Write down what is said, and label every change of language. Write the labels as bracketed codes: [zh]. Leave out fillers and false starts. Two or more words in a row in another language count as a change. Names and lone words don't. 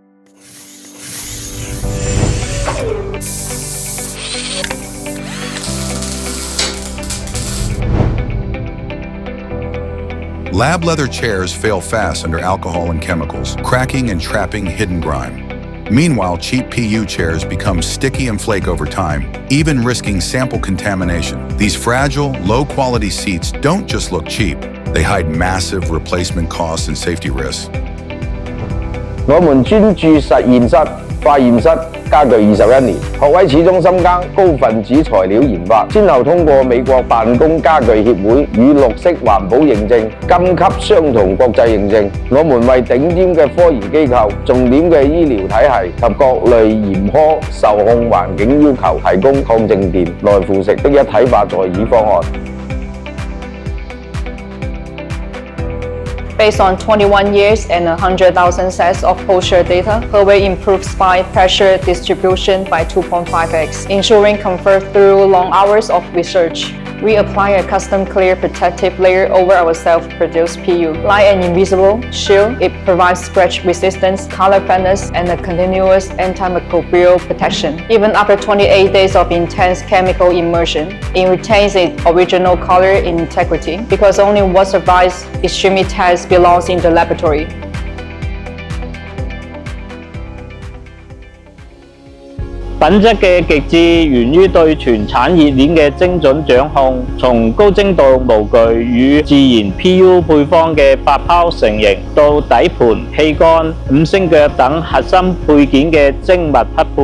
[en] Lab leather chairs fail fast under alcohol and chemicals, cracking and trapping hidden grime. Meanwhile, cheap PU chairs become sticky and flake over time, even risking sample contamination. These fragile, low-quality seats don't just look cheap, they hide massive replacement costs and safety risks. [yue] 我們專注實驗室、化驗室家具21年，學位始終深耕高分子材料研發，先後通過美國辦公家具協會與綠色環保認證、金級相同國際認證。我們為頂尖嘅科研機構、重點嘅醫療體系及各類嚴苛受控環境要求提供抗靜電、耐腐蝕的一體化座椅方案。 [en] Based on 21 years and 100,000 sets of posture data, Hewei improves spine pressure distribution by 2.5x, ensuring comfort through long hours of research. We apply a custom clear protective layer over our self-produced PU. Like an invisible shield, it provides scratch resistance, color flatness, and a continuous antimicrobial protection. Even after 28 days of intense chemical immersion, it retains its original color integrity because only what survives extreme tests belongs in the laboratory. [yue] 品質嘅極致源於對全產業鏈嘅精準掌控，從高精度模具與自然 PU 配方嘅發泡成型，到底盤、氣桿、五星腳等核心配件嘅精密匹配。